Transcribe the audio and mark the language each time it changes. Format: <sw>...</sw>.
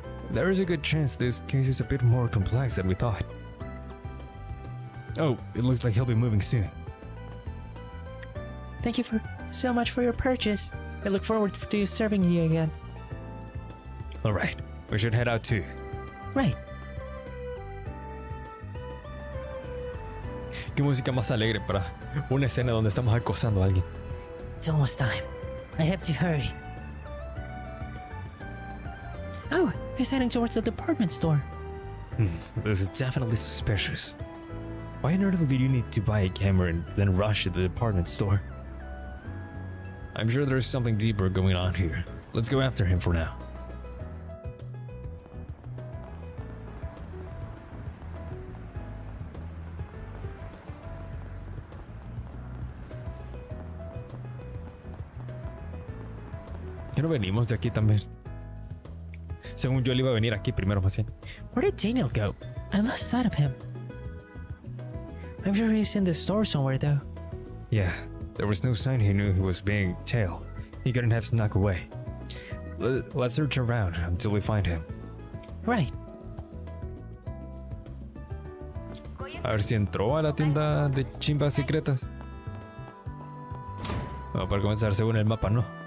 <en>There is a good chance this case is a bit more complex than we thought. Oh, it looks like he'll be moving soon. Thank you so much for your purchase. I look forward to serving you again. Alright, we should head out too. Right.</en> <es>Qué música más alegre para una escena donde estamos acosando a alguien.</es> <en>It's almost time. I have to hurry. Oh, he's heading towards the department store. This is definitely suspicious. Why on earth did you need to buy a camera and then rush to the department store? I'm sure there's something deeper going on here. Let's go after him for now.</en> <es>¿Qué no venimos de aquí también? Según yo, él iba a venir aquí primero, más bien.</es> <en>Where did Daniel go? I lost sight of him. I'm sure he's in the store somewhere, though. Yeah, there was no sign he knew he was being tailed. He couldn't have snuck away. Let's search around until we find him. Right.</en> <es>A ver si entró a la tienda de chimbas secretas. Bueno, para comenzar, según el mapa, no.</es>